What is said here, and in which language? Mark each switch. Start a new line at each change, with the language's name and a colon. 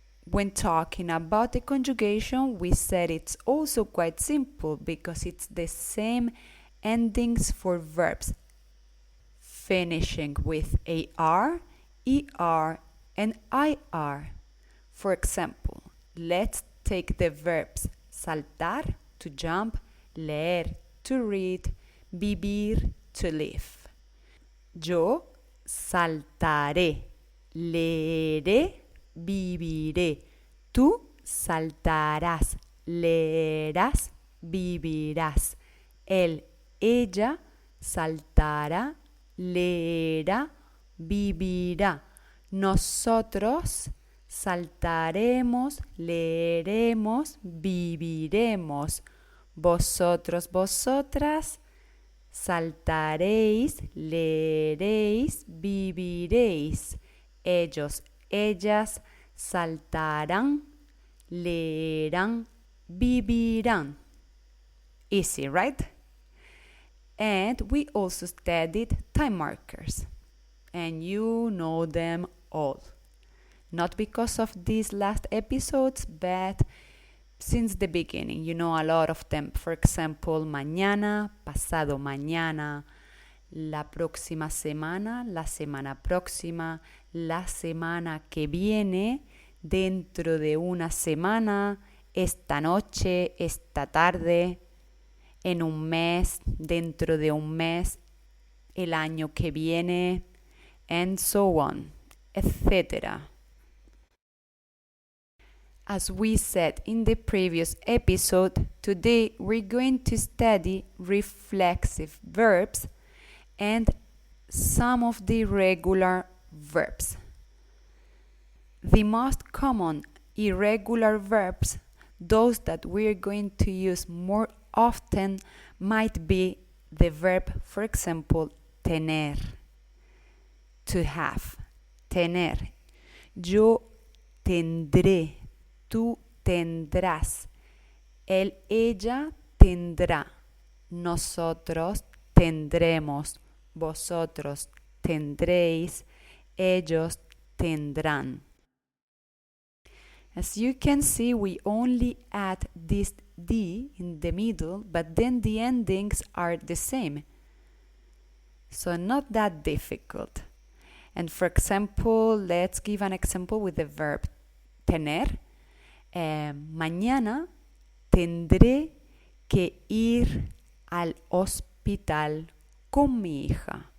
English: When talking about the conjugation, we said it's also quite simple because it's the same endings for verbs, finishing with AR, ER, and IR. For example, let's take the verbs saltar, to jump, leer, to read, vivir, to live.
Spanish: Yo saltaré, leeré, viviré. Tú saltarás, leerás, vivirás. Él, ella saltará, leerá, vivirá. Nosotros saltaremos, leeremos, viviremos. Vosotros, vosotras saltaréis, leeréis, viviréis. Ellos, ellas saltarán, leerán, vivirán.
English: Easy, right? And we also studied time markers. And you know them all. Not because of these last episodes, but since the beginning. You know a lot of them. For example,
Spanish: mañana, pasado mañana, la próxima semana, la semana próxima, la semana que viene, dentro de una semana, esta noche, esta tarde, en un mes, dentro de un mes, el año que viene,
English: and so on, etc. As we said in the previous episode, today we're going to study reflexive verbs and some of the irregular verbs. The most common irregular verbs, those that we're going to use more often, might be the verb, for example, tener, to have, tener.
Spanish: Yo tendré, tú tendrás, él, ella tendrá, nosotros tendremos, vosotros tendréis, ellos tendrán.
English: As you can see, we only add this D in the middle, but then the endings are the same. So not that difficult. And for example, let's give an example with the verb tener.
Spanish: Mañana tendré que ir al hospital con mi hija.